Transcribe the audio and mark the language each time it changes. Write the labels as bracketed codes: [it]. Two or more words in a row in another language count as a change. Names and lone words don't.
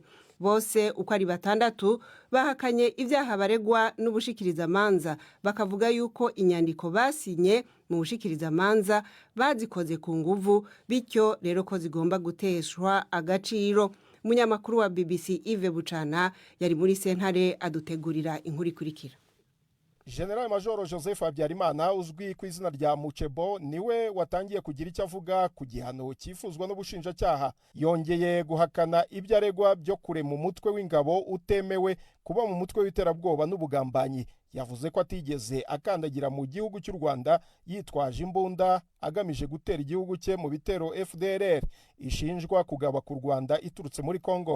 [rn] Bose uko ari 6 bahakanye ivyaha baregwa n'ubushikirizamanza, bakavuga yuko inyandiko basinye mu bushikirizamanza bazikoze ku nguvu, bityo rero ko zigomba guteshwa agaciro. Umunyamakuru wa BBC Yves Bucana yari muri sentare adutegurira inkuru ikurikira. [rw] General Major Joseph Habyarimana uzwi ku izina rya Muchebo niwe watangiye kugira icyo avuga ku gihano cyifuzwa n'ubushinjacyaha. Yongeye guhakana ibyo aregwa byo kure mu mutwe w'ingabo utemewe kuba mu mutwe w'iterabwoba n'ubugambanyi. Yavuze ko atigeze akandagira mu gihugu cy'u Rwanda yitwaje imbunda agamije gutera igihugu cye mu bitero FDLR ishinjwa kugaba ku Rwanda iturutse muri Congo.